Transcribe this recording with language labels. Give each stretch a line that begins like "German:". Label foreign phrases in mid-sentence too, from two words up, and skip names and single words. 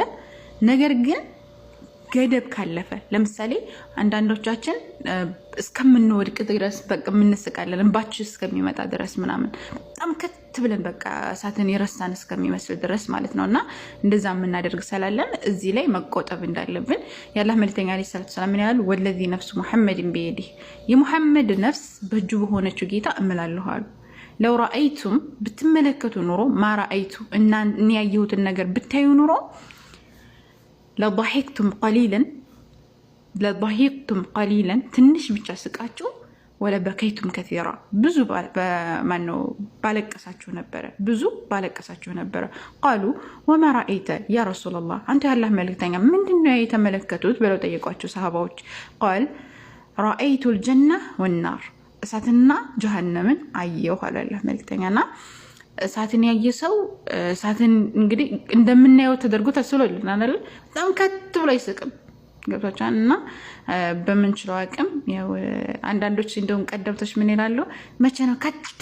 Amharic: ነገር ግን ገደብ ካለፈ ለምሳሌ አንዳንዶቻችን እስከምንወድቅ ድረስ በቃ ምንስቃለን እንባችን እስከሚመጣ ድረስ ምናምን በጣም ከት ብለን በቃ እሳትን የረሳን እስከሚመስል ድረስ ማለት ነውና እንደዛ የምናደርግ ስላለን እዚህ ላይ መቆጠብ እንዳለብን የአላህ መልእክተኛ
Arabic: عليه الصلاة السلام
Amharic: ያሉ
Arabic: والذي نفس محمد بيده
Amharic: የሙሐመድ ነፍስ በእጁ በሆነችው ጌታ እምላለሁ አሉ።
Arabic: لو رأيتم
Amharic: ብትመለከቱ ኑሮ ማራአይቱ እና እኔ ያየሁትን ነገር ብታዩ ኑሮ
Arabic: لضحكتم قليلا
Amharic: ትንሽ ብቻ ስቃችሁ
Arabic: ولبكيتم كثيرا
Amharic: ብዙ ባለቀሳችሁ ነበረ
Arabic: قالوا وما رأيت يا رسول الله
Amharic: አንተ ያላህ መልእክተኛ ምንድነው የተመለከቱት ብለው ጠየቋቸው ሰሃባዎች
Arabic: قال رأيت الجنة والنار
Amharic: እሳትና ጀሃነምን አየሁ አለ ያላህ መልእክተኛና እሳትን ያየ ሰው እሳትን እንግዲህ እንደምናየው ተደርጎ ተስሎልናል አይደል? በጣም ከት ብሎ አይስቅም። ገብታችኋልና በመንችለው አቅም ያው አንዳንዶች እንደውም ቀደምቶች ምን ይላሉ መቼ ነው ከት